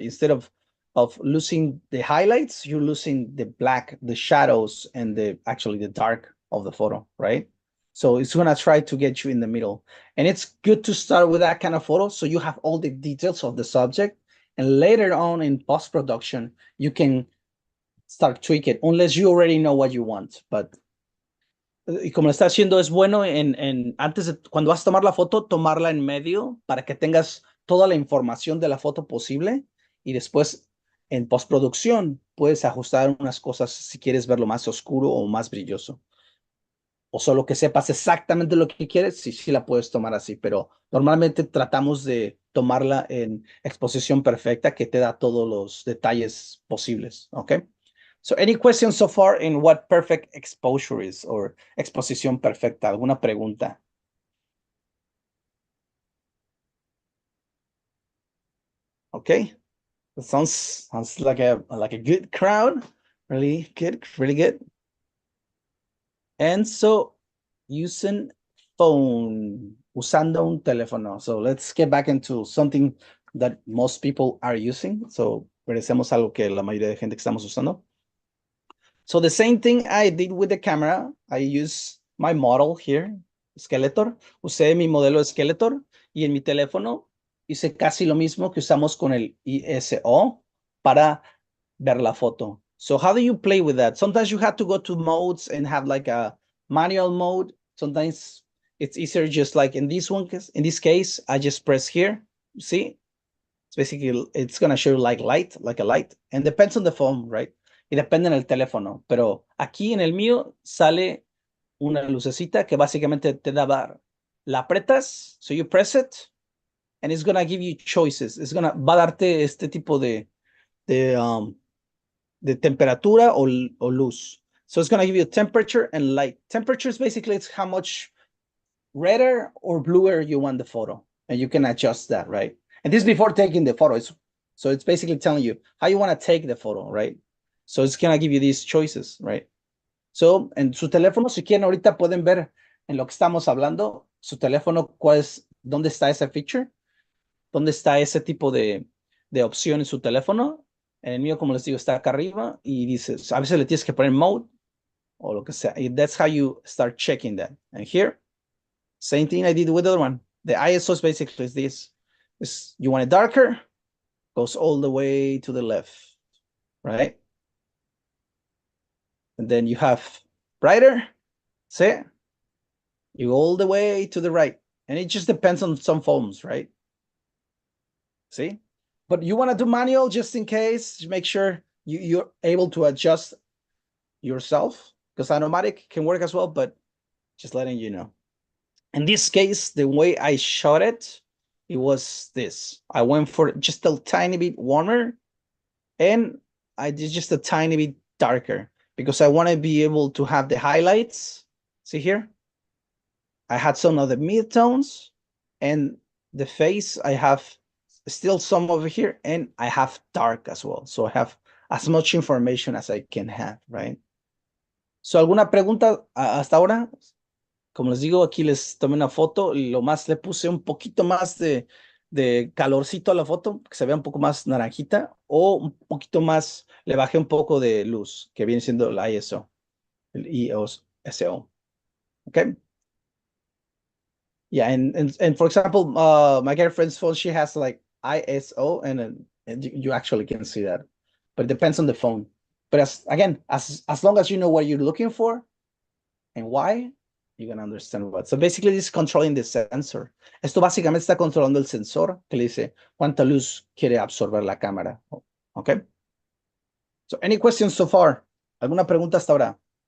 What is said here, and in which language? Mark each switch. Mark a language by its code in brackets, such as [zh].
[en] Instead of losing the highlights, you're losing the black, the shadows, and actually the dark of the photo, right? So it's gonna try to get you in the middle. And it's good to start with that kind of photo so you have all the details of the subject. And later on in post-production, you can start tweaking, unless you already know what you want. [es] But y como lo está haciendo, es bueno antes de, cuando vas a tomar la foto, tomarla en medio para que tengas toda la información de la foto posible, y después en postproducción puedes ajustar unas cosas si quieres verlo más oscuro o más brilloso. O solo que sepas exactamente lo que quieres, sí la puedes tomar así, pero normalmente tratamos de tomarla en exposición perfecta que te da todos los detalles posibles, ¿ok? [en] So any questions so far in what perfect exposure is or [es] exposición perfecta? ¿Alguna pregunta? [en] Okay, that sounds like a good crowd. Really good, really good. And so using phone, [es] usando un teléfono. [en] So let's get back into something that most people are using. [es] So regresemos a algo que la mayoría de gente que estamos usando. [en] So the same thing I did with the camera, I use my model here, Skeletor. [es] Usé mi modelo Skeletor y en mi teléfono hice casi lo mismo que usamos con el ISO para ver la foto. [en] So how do you play with that? Sometimes you have to go to modes and have like a manual mode. Sometimes it's easier just like in this one, in this case, I just press here, see? It's basically, it's gonna show like a light, and depends on the phone, right? [es] Y depende en el teléfono, pero aquí en el mío sale una lucecita que básicamente te da, la apretas, [en] so you press it, and it's gonna give you choices. [es] Va a darte este tipo de temperatura o luz. [en] So it's gonna give you temperature and light. Temperature is basically it's how much redder or bluer you want the photo, and you can adjust that, right? And this is before taking the photo. So it's basically telling you how you want to take the photo, right? So it's gonna give you these choices, right? [es] So en su teléfono, si quieren, ahorita pueden ver en lo que estamos hablando, su teléfono, dónde está ese feature, dónde está ese tipo de opción en su teléfono. En el mío, como les digo, está acá arriba y dices, a veces le tienes que poner mode o lo que sea. [en] Y that's how you start checking that. And here, same thing I did with the other one. The ISO is basically this. You want it darker, goes all the way to the left, right? And then you have brighter, see? You go all the way to the right. And it just depends on some phones, right? See? But you want to do manual just in case, make sure you're able to adjust yourself, because automatic can work as well, but just letting you know. In this case, the way I shot it, it was this. I went for just a tiny bit warmer, and I did just a tiny bit darker because I want to be able to have the highlights. See here? I had some of the mid-tones, and the face, I have still some over here, and I have dark as well. So I have as much information as I can have, right? [es] So, ¿alguna pregunta hasta ahora? Como les digo, aquí les tomé una foto y lo más le puse un poquito más de calorcito a la foto, que se vea un poco más naranjita, o un poquito más, le bajé un poco de luz, que viene siendo la ISO, el ISO. [en] Okay? Yeah, and for example, my girlfriend's phone, she has like ISO, and you actually can see that, but it depends on the phone. But as long as you know what you're looking for and why, you're gonna understand what. So basically, this is controlling the sensor. [es] Esto básicamente está controlando el sensor que le dice cuánta luz quiere absorber la cámara. Okay. [en] So any questions so far? [es] ¿Alguna pregunta hasta ahora?